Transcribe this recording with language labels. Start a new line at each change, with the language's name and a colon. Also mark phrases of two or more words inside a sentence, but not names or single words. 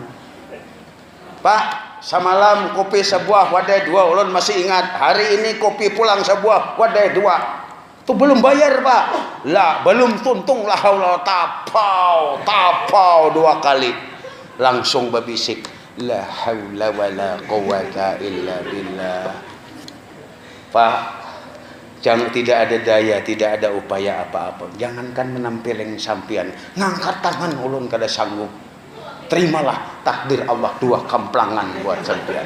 Banjar: Pak, semalam kopi sebuah wadai dua, ulun masih ingat. Hari ini kopi pulang sebuah wadai dua. Tuh belum bayar pak. Lah belum tuntung lah, Allah tapau dua kali. Langsung berbisik,
Arabic: لا حول ولا قوة إلا بالله.
Indonesian: Pak, jangan, tidak ada daya, tidak ada upaya apa-apa.
Banjar: Jangankan menampiling sampian, ngangkat tangan ulun kada sanggup. Terimalah takdir Allah, dua kamplangan buat sampian.